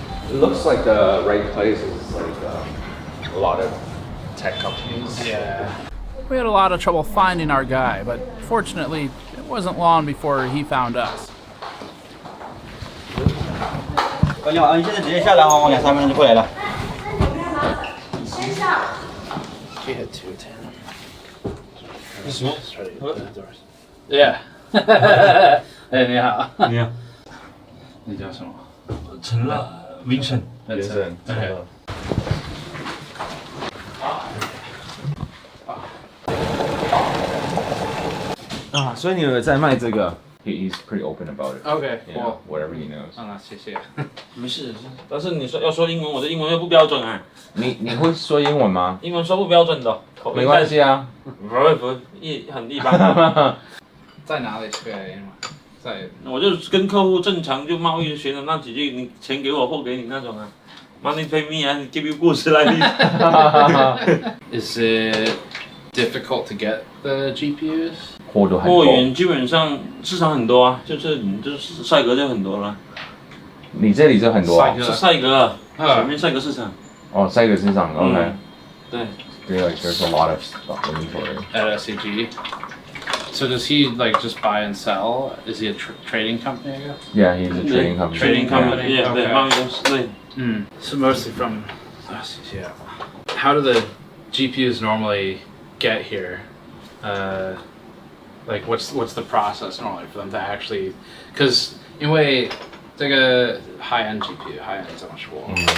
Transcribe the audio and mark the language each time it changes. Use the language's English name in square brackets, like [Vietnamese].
[English] It looks like the right place is like a lot of tech companies. Yeah. We had a lot of trouble finding our guy, but fortunately, it wasn't long before he found us. [Chinese] 你好，你现在直接下来哈，我2、3分钟就过来了。先上。 [English] She had 210. [Chinese] Yeah. 哎，你好。你好。你叫什么？陈乐 ，Vincent。 [English] Vincent。 Okay. [Chinese] 啊，所以你有在卖这个 ？ [English] He's pretty open about it. Okay, Yeah, cool. whatever he knows. [Chinese] 啊，谢谢。没事，但是你说要说英文，我的英文又不标准啊。你会说英文吗？英文说不标准的，没关系啊。不很一般。在哪里学英文？在。我就跟客户正常就贸易学的那几句，你钱给我，货给你那种啊。 [English] Money pay me and give you goods like this. Is it difficult to get the GPUs? 货源基本上市场很多啊，就是赛格就很多了。你这里就很多。是赛格，前面赛格市场。哦，赛格市场 ，OK。对。 Yeah, there's a lot of stuff inventory. At SCG. So does he like just buy and sell? Is he a trading company? I guess. Yeah, he's a trading company. Trading company. Yeah, okay. [Chinese] 贸易公司对。 [English] So mostly from yeah. How do the GPUs normally get here? Like what's the process normally for them to actually? [Chinese] Because 因为这个 high-end GPU，high-end 怎么说？